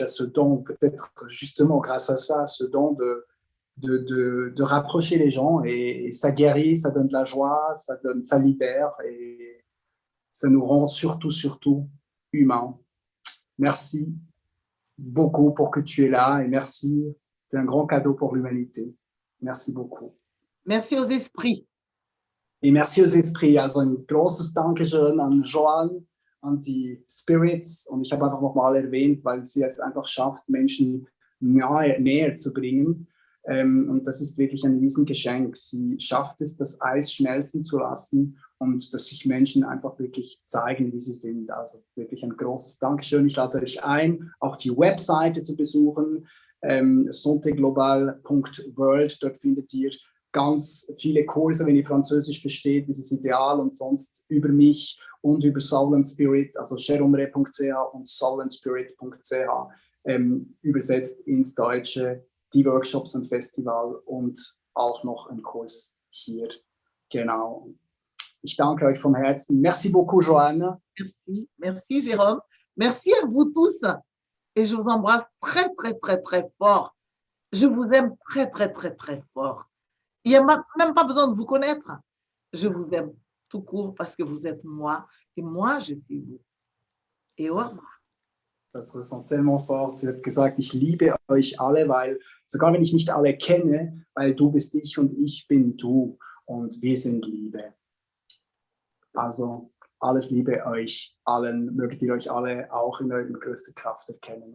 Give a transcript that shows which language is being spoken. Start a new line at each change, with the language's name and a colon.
French: Tu as ce don, peut-être justement grâce à ça, ce don de rapprocher les gens et ça guérit, ça donne de la joie, ça libère et ça nous rend surtout humains. Merci beaucoup pour que tu es là et merci, c'est un grand cadeau pour l'humanité. Merci beaucoup. Merci aux esprits. Et merci aux esprits.
German: Also ein großes Dankeschön an Joanne, an die Spirits und ich habe einfach nochmal erwähnt, weil sie es einfach schafft, Menschen näher zu bringen. Und das ist wirklich ein Riesengeschenk. Sie schafft es, das Eis schmelzen zu lassen und dass sich Menschen einfach wirklich zeigen, wie sie sind. Also wirklich ein großes Dankeschön. Ich lade euch ein, auch die Webseite zu besuchen, santéglobal.world. Dort findet ihr ganz viele Kurse, wenn ihr Französisch versteht, dieses Ideal und sonst über mich und über Soul & Spirit, also jeromre.ch und soulandspirit.ch, übersetzt ins Deutsche, die Workshops und Festival und auch noch ein Kurs hier. Genau. Ich danke euch vom Herzen.
French: Merci beaucoup, Joanne. Merci, merci Jérôme. Merci à vous tous. Et je vous embrasse très, très, très, très fort. Je vous aime très, très, très, très fort. Il n'y a même pas besoin de vous connaître. Je vous aime tout court parce que vous êtes moi et moi, je suis vous. Et au revoir.
German: Das resoniert
French: tellement fort.
German: Sie hat gesagt, ich liebe euch alle, weil, sogar wenn ich nicht alle kenne, weil du bist ich und ich bin du und wir sind Liebe. Also alles Liebe euch allen, möget ihr euch alle auch in eurer größten Kraft erkennen.